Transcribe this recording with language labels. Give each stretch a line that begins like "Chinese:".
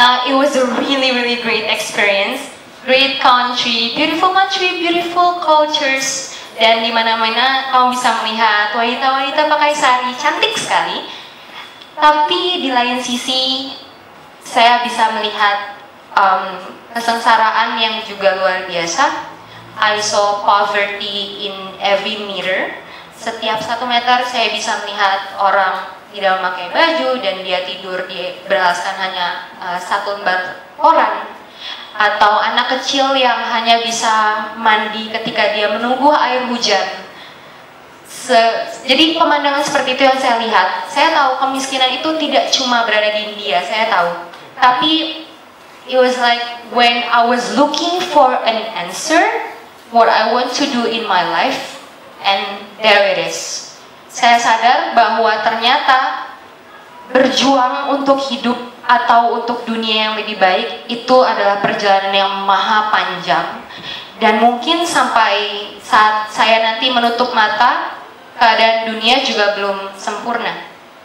English: It was a really great experience. Great country, beautiful cultures,
Indonesian: dan di mana-mana kamu bisa melihat wanita-wanita pakai sari cantik sekali. Tapi di lain sisi saya bisa melihat kesengsaraan yang juga luar biasa.
English: I saw poverty in every mirror.
Indonesian: Setiap 1 meter saya bisa melihat orang tidak memakai baju dan dia tidur beralaskan hanya 1 lembar koran, atau anak kecil yang hanya bisa mandi ketika dia menunggu air hujan. Jadi pemandangan seperti itu yang saya lihat. Saya tahu kemiskinan itu tidak cuma berada di India, saya tahu.
English: Tapi it was like when I was looking for an answer, what I want to do in my life, and there it is.
Indonesian: Saya sadar bahwa ternyata berjuang untuk hidup atau untuk dunia yang lebih baik itu adalah perjalanan yang maha panjang, dan mungkin sampai saat saya nanti menutup mata keadaan dunia juga belum sempurna.